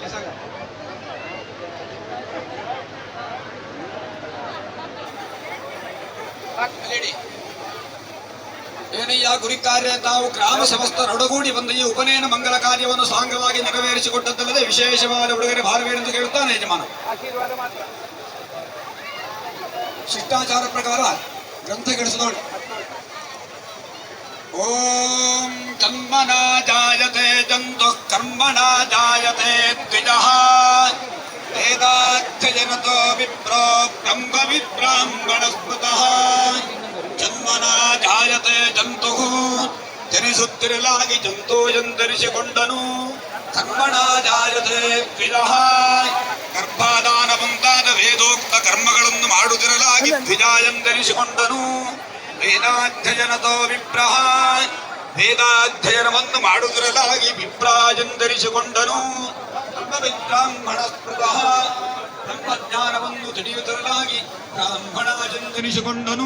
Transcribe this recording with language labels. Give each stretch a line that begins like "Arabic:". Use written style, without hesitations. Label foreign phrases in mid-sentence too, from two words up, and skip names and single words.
Kannada: ಏನಯ್ಯ ಗುರಿ ಕಾರ್ಯ ತಾವು ಗ್ರಾಮ ಸಮಸ್ತರೊಡಗೂಡಿ ಬಂದು ಈ ಉಪನಯನ ಮಂಗಲ ಕಾರ್ಯವನ್ನು ಸಾಂಗವಾಗಿ ನೆರವೇರಿಸಿಕೊಟ್ಟದ್ದಲ್ಲದೆ ವಿಶೇಷವಾದ ಉಡುಗೊರೆ ಭಾರವೇನೆಂದು ಕೇಳುತ್ತಾನೆ ಯಜಮಾನ. ಶಿಷ್ಟಾಚಾರ ಪ್ರಕಾರ ಗ್ರಂಥಗಳಿಸಿದೋಡಿ.
Sanskrit: ಓಂ ಕರ್ಮಣ ಜಾಯತೆ ಜಂತು ಕರ್ಮಣ ಜಾಯತೆ ದ್ವಿಜಃ ವೇದಾಧ್ಯಯನತೋ ವಿಪ್ರೋ ಬ್ರಹ್ಮ ವಿಬ್ರಾಹ್ಮಣಸ್ಮೃತಃ ಜನ್ಮನ ಜಾಯತೆ ಜಂತು
Kannada: ಜನಿಸುತ್ತಿರಲಾಗಿ ಜಂತು ಎಂದರಿಸಿಕೊಂಡನು.
Sanskrit: ಕರ್ಮಣ ಜಾಯತೆ ದ್ವಿಜಃ
Kannada: ಗರ್ಭಾಧಾನ ಮುಂತಾದ ವೇದೋಕ್ತ ಕರ್ಮಗಳನ್ನು ಮಾಡುತ್ತಿರಲಾಗಿ ದ್ವಿಜ ಎಂದರಿಸಿಕೊಂಡನು.
Sanskrit: ವೇದಾಧ್ಯಯನತೋ ವಿಪ್ರಹ
Kannada: ವೇದಾಧ್ಯಯನವನ್ನು ಮಾಡುತ್ತಿರಲಾಗಿ ವಿಪ್ರ ಎಂದರಿಸಿಕೊಂಡನು.
Sanskrit: ಬ್ರಹ್ಮ ಸ್ಮೃತಃ
Kannada: ಬ್ರಹ್ಮಜ್ಞಾನವನ್ನು ತಿಳಿಯುತ್ತಿರಲಾಗಿ ಬ್ರಾಹ್ಮಣ ಎಂದರಿಸಿಕೊಂಡನು.